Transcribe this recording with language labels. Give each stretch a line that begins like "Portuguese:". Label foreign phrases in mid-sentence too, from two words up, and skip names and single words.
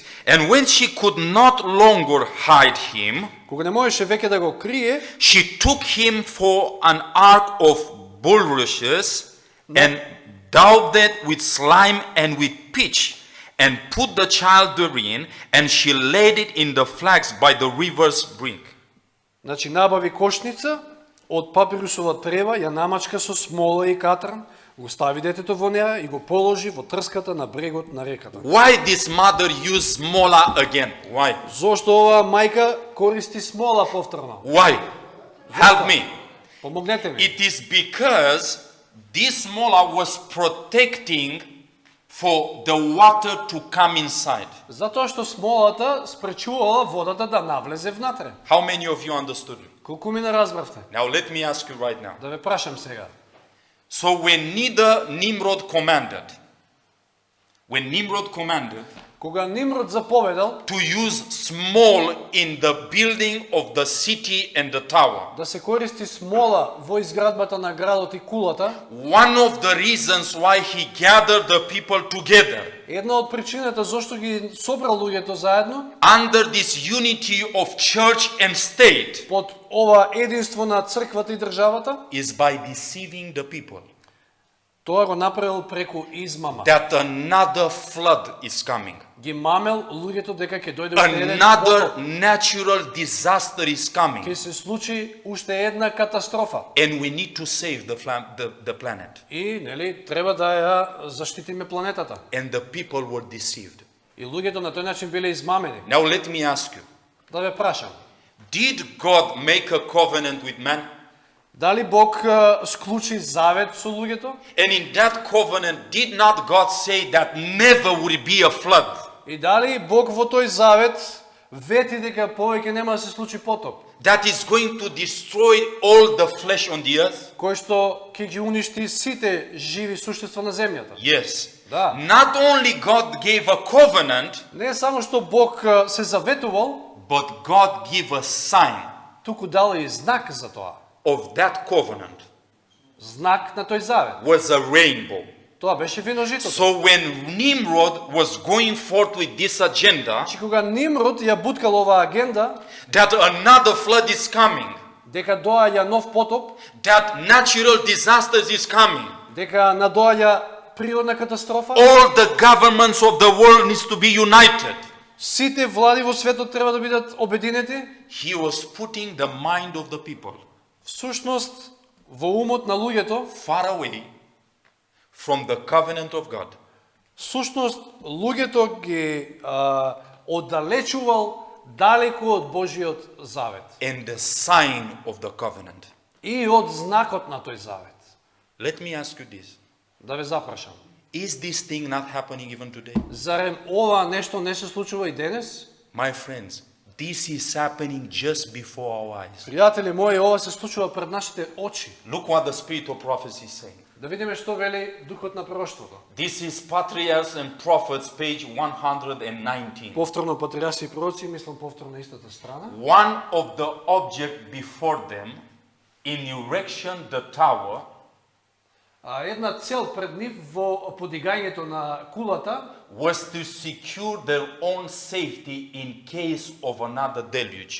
English: And when she could not longer hide him,
Macedonian: Кога не можеше веќе да го крие,
English: she took him for an ark of bulrushes and daubed it with slime and with pitch, and put the child therein, and she laid it in the flags by the river's brink.
Macedonian: значи набави кошница од папирусова трева, ја намачка со смола и катран, го стави детето во неа и го положи во трската на брегот на реката.
English: Why this mother used smola again? Why?
Macedonian: Зошто оваа мајка користи смола повторно?
English: Why? Help me.
Macedonian: Помогнете ми.
English: It is because this smola was protecting for the water to come inside.
Macedonian: Затоа што смолата спречувала водата да навлезе внатре.
English: How many of you understood it?
Macedonian: Колку ми не разбравте?
English: Now let me ask you right now.
Macedonian: Да ве прашам сега.
English: So when Nimrod commanded
Macedonian: Кога Нимрод заповедал
English: to use small in the building of the city and the tower,
Macedonian: да се користи смола во изградбата на градот и кулата,
English: one of the reasons why he gathered the people together
Macedonian: една од причината зошто ги собрал луѓето заедно
English: under this unity of church and state
Macedonian: под ова единство на црквата и државата,
English: is by deceiving the people
Macedonian: тоа го направил преку измама.
English: that another flood is coming.
Macedonian: Ги мамел луѓето дека ќе дојде уште еден
English: Another
Macedonian: потоп,
English: natural disaster is coming.
Macedonian: ќе се случи уште една катастрофа.
English: And we need to save the planet.
Macedonian: И, нели, треба да ја заштитиме планетата.
English: And the people were deceived.
Macedonian: И луѓето на тој начин биле измамени.
English: Now let me ask you.
Macedonian: Да ве прашам,
English: Did God make a covenant with man?
Macedonian: дали Бог склучи завет со луѓето?
English: And in that covenant, did not God say that never would be a flood?
Macedonian: И дали Бог во тој завет вети дека повеќе нема да се случи потоп,
English: That is going to destroy all the flesh on the earth?
Macedonian: кој што ќе ги уништи сите живи суштества на земјата?
English: Yes.
Macedonian: Да.
English: Not only God gave a covenant,
Macedonian: Не само што Бог се заветувал,
English: but God gave a sign
Macedonian: туку дал и знак за тоа.
English: of that covenant
Macedonian: Знак на тој завет.
English: was a rainbow.
Macedonian: Тоа беше виножитото.
English: So when Nimrod was going forth with this agenda,
Macedonian: Значи кога Нимрод ја буткал оваа агенда,
English: that another flood is coming,
Macedonian: дека доаѓа нов потоп,
English: that natural disasters is coming,
Macedonian: дека надоаѓа природна катастрофа,
English: all the governments of the world needs to be united.
Macedonian: сите влади во светот треба да бидат обединети,
English: He was putting the mind of the people
Macedonian: всушност во умот на луѓето,
English: far away from the covenant of God.
Macedonian: всушност луѓето ги оддалечувал далеку од Божиот завет
English: And the sign of the covenant.
Macedonian: и од знакот на тој завет.
English: Let me ask you this.
Macedonian: Да ве запрашам.
English: Is this thing not happening even today?
Macedonian: Зарем ова нешто не се случува и денес?
English: My friends, this is happening just before our eyes.
Macedonian: Пријатели мои, ова се случува пред нашите очи.
English: Look what the spirit of prophecy is saying.
Macedonian: Да видиме што вели духот на пророштвото.
English: This is Patriarchs and Prophets, page 119.
Macedonian: Повторно патриарси и пророци, мислам повторно истата страна.
English: One of the object before them in erection the tower
Macedonian: Една цел пред нив во подигањето на кулата
English: was to secure their own safety in case of another deluge.